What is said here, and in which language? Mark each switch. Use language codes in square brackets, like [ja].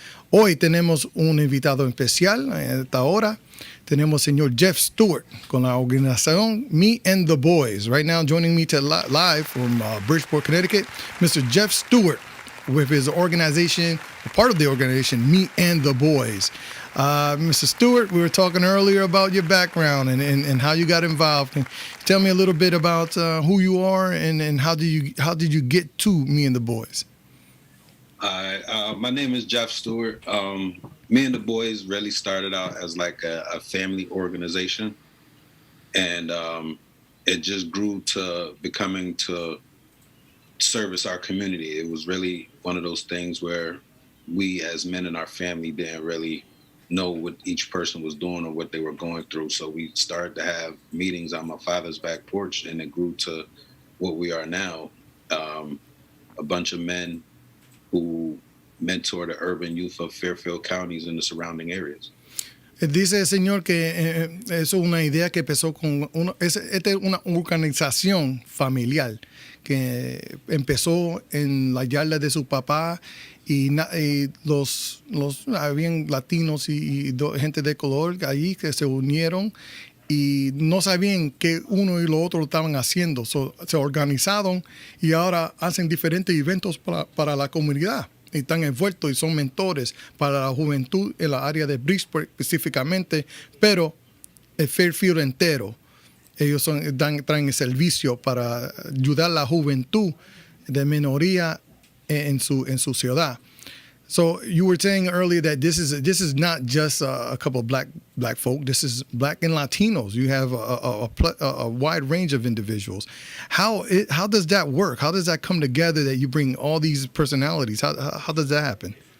[es] Hoy tenemos un invitado especial a esta hora. Tenemos al señor Jeff Stewart con la organización Me and the Boyz. [en] Right now joining me live from Bridgeport, Connecticut, Mr. Jeff Stewart with his organization, part of the organization Me and the Boyz. Mr. Stewart, we were talking earlier about your background and how you got involved. Can you tell me a little bit about who you are and how did you get to Me and the Boyz? My name is Jeff Stewart. Me and the Boyz really started out as like a family organization, and it just grew to becoming to service our community. It was really one of those things where we as men in our family didn't really know what each person was doing or what they were going through. So we started to have meetings on my father's back porch, and it grew to what we are now, a bunch of men who mentor the urban youth of Fairfield counties and the surrounding areas. [es] Dice el señor que eso es una idea que empezó con esta es una organización familiar que empezó en la yarda de su papá y los habían latinos y gente de color allí que se unieron y no sabían que uno y lo otro estaban haciendo. Se organizaron y ahora hacen diferentes eventos para la comunidad. Y están envueltos y son mentores para la juventud en la área de Bridgeport específicamente, pero el Fairfield entero. Ellos traen el servicio para ayudar a la juventud de minoría en su ciudad. [en] So you were saying earlier that this is not just a couple of black folk. This is black and Latinos. You have a wide range of individuals. How does that work? How does that come together that you bring all these personalities? How does that happen?